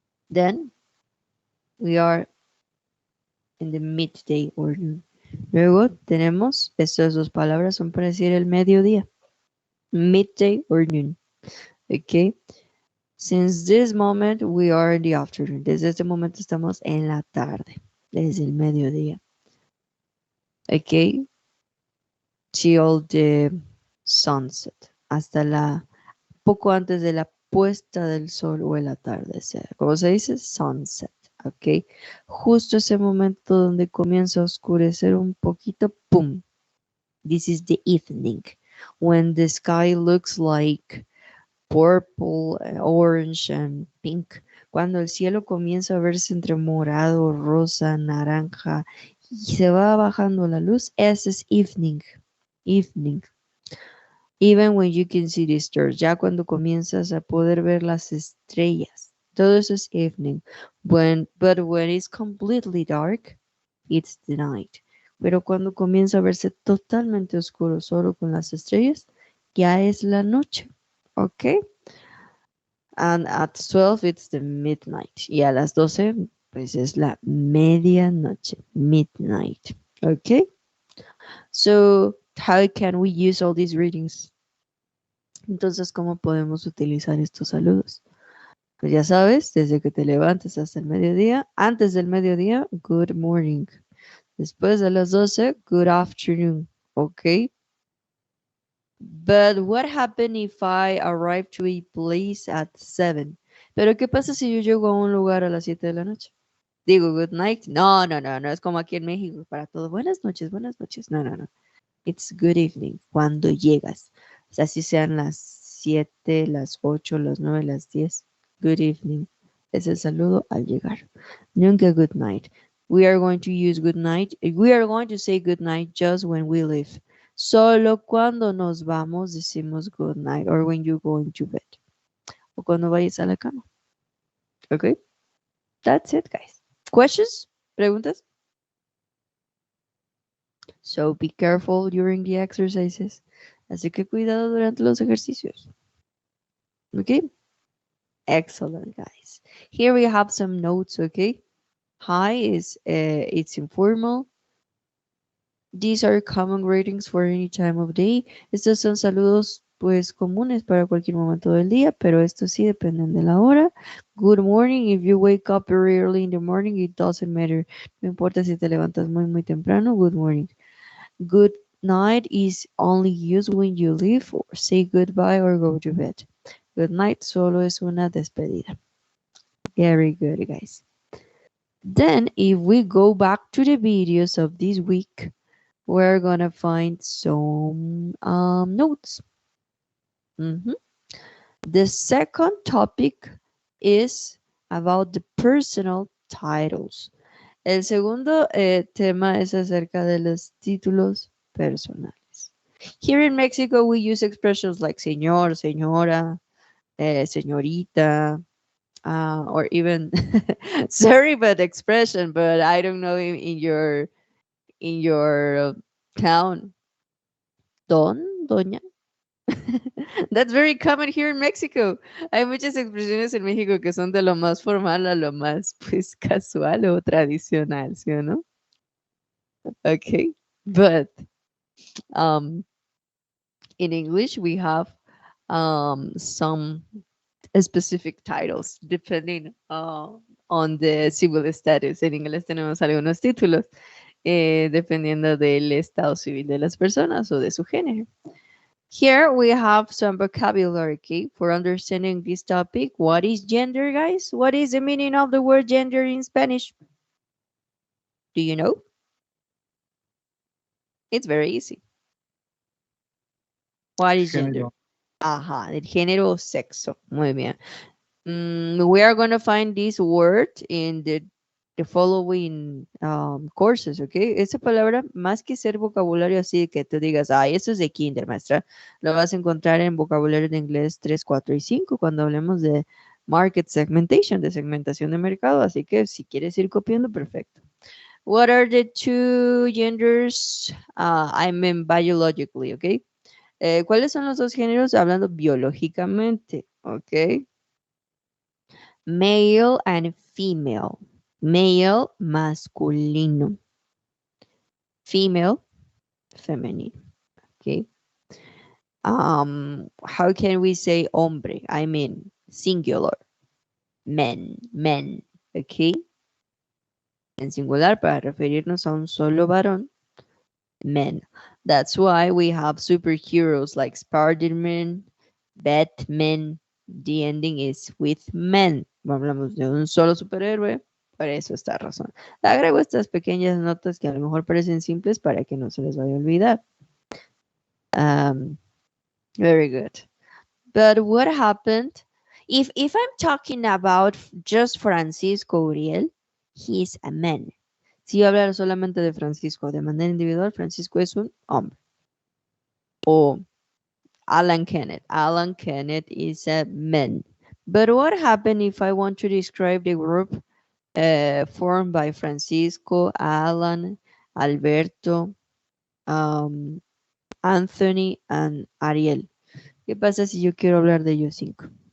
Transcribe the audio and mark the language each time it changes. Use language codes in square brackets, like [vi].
[en] Then we are in the midday or noon. [es] Luego tenemos, estas dos palabras son para decir el mediodía. [en] Midday or noon. Okay. Since this moment we are in the afternoon. [es] Desde este momento estamos en la tarde. Desde el mediodía. Okay. [en] Till the sunset. [es] Hasta la poco antes de la puesta del sol o el atardecer. ¿Cómo se dice? Sunset. Ok. Justo ese momento donde comienza a oscurecer un poquito. [en] ¡Pum! This is the evening. When the sky looks like purple, orange and pink. [es] Cuando el cielo comienza a verse entre morado, rosa, naranja y se va bajando la luz, ese es evening. Evening. [en] Even when you can see the stars, [es] ya cuando comienzas a poder ver las estrellas. Todo eso es evening. [en] But when it's completely dark, it's the night. [es] Pero cuando comienza a verse totalmente oscuro, solo con las estrellas, ya es la noche. ¿Ok? [en] And at 12 it's the midnight. [es] Y a las 12 pues es la medianoche. [en] Midnight. ¿Ok? So, how can we use all these readings? [es] Entonces, ¿cómo podemos utilizar estos saludos? Pues ya sabes, desde que te levantes hasta el mediodía, antes del mediodía, good morning. Después de las 12, good afternoon. ¿Ok? [en] But what happened if I arrive to a place at 7? [es] Pero ¿qué pasa si yo llego a un lugar a las 7 de la noche? Digo, good night. No, no, no, no es como aquí en México para todo. Buenas noches, buenas noches. No, no, no. [en] It's good evening [es] cuando llegas. O sea, si sean las 7, las 8, las 9, las 10. Good evening. Es el saludo al llegar. Nunca good night. [en] We are going to use good night. We are going to say good night just when we leave. [es] Solo cuando nos vamos decimos good night [en] or when you go into bed. [es] O cuando vayas a la cama. [en] Okay? That's it, guys. Questions? [es] ¿Preguntas? [en] So be careful during the exercises. [es] Así que cuidado durante los ejercicios. [en] Okay? Excellent, guys. Here we have some notes, okay? Hi is it's informal. These are common greetings for any time of day. [es] Estos son saludos pues comunes para cualquier momento del día, pero estos sí dependen de la hora. [en] Good morning. If you wake up very early in the morning, it doesn't matter. [es] No importa si te levantas muy temprano. [en] Good morning. Good night is only used when you leave or say goodbye or go to bed. [es] Good night solo es una despedida. [en] Very good, guys. Then, if we go back to the videos of this week, we're gonna find some notes. The second topic is about the personal titles. [es] El segundo tema es acerca de los títulos personales. [en] Here in Mexico, we use expressions like señor, señora, señorita, or even sorry but expression, but I don't know in your town. Doña. That's very common here in Mexico. [es] Hay muchas expresiones en México que son de lo más formal a lo más pues casual o tradicional, ¿sí o no? [en] Okay, but in English we have some specific titles depending on the civil status. [es] En inglés tenemos algunos títulos dependiendo del estado civil de las personas o de su género. [en] Here we have some vocabulary, okay, for understanding this topic. What is gender, guys? What is the meaning of the word gender in Spanish? Do you know? It's very easy. What is gender? [es] Género. Ajá, del género o sexo. Muy bien. [en] We are going to find this word in the following courses, ¿ok? [es] Esa palabra, más que ser vocabulario así que tú digas, ay, eso es de kinder, maestra, lo vas a encontrar en vocabulario de inglés 3, 4 y 5 cuando hablemos de market segmentation, de segmentación de mercado, así que si quieres ir copiando, perfecto. [en] What are the two genders? I mean biologically, ¿ok? [es] ¿Cuáles son los dos géneros hablando biológicamente? [en] ¿Ok? Male and female. Male, masculino. Female, feminine. Okay. How can we say hombre? I mean singular. Men. Okay. [es] En singular para referirnos a un solo varón. Men. [en] That's why we have superheroes like Spider-Man, Batman. The ending is with men. [es] Hablamos de un solo superhéroe, por eso esta razón. Agrego estas pequeñas notas que a lo mejor parecen simples para que no se les vaya a olvidar. [en] Very good. But what happened if I'm talking about just Francisco Uriel, he's a man. [es] Si yo hablar solamente de Francisco de manera individual, Francisco es un hombre. [en] O Alan Kenneth is a man. But what happened if I want to describe the group formed by Francisco, Alan, Alberto, Anthony, and Ariel? [es] ¿Qué pasa si yo quiero hablar de ellos 5?